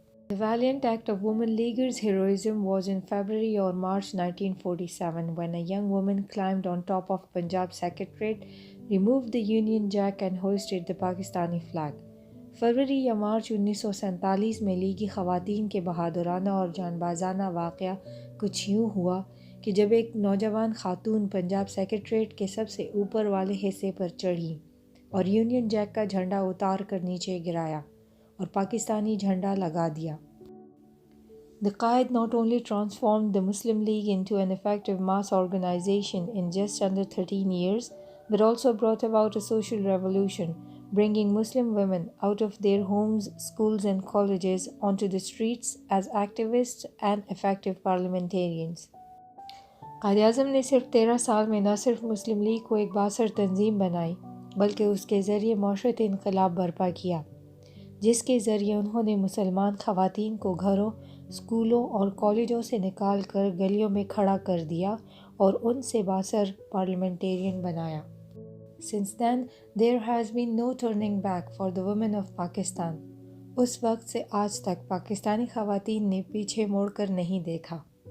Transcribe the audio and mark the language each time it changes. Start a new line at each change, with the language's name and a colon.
English: The valiant act of women leaguers' heroism was in February or March 1947 when a young woman climbed on top of Punjab Secretariat, removed the Union Jack and hoisted the Pakistani flag.
Hindi: फरवरी या मार्च 1947 में लीगी ख़वातीन के बहादुराना और जानबाजाना वाक़या कुछ यूँ हुआ कि जब एक नौजवान खातून पंजाब सेक्रेटरीट के सबसे ऊपर वाले हिस्से पर चढ़ी और यूनियन जैक का झंडा उतार कर नीचे गिराया और पाकिस्तानी झंडा लगा दिया.
English: The Qaid not only transformed the Muslim League into an effective mass organization in just under 13 years, but also brought about a social revolution, bringing Muslim women out of their homes, schools and colleges onto the streets as activists and effective parliamentarians.
Hindi: Quaid-e-Azam ने सिर्फ 13 साल में न सिर्फ मुस्लिम league को एक बासर तंजीम बनाई बल्कि उसके ज़रिए मौशरती इनकलाब बर्पा किया जिसके ज़रिए उन्होंने मुसलमान ख़वातीन को घरों, स्कूलों और कॉलेजों से निकाल कर गलियों में खड़ा कर दिया और उनसे बासर पार्लियामेंटेरियन बनाया.
English: Since then, there has been no turning back for the women of Pakistan.
Hindi: उस वक्त से आज तक पाकिस्तानी ख़वातीन ने पीछे मुड़कर नहीं देखा.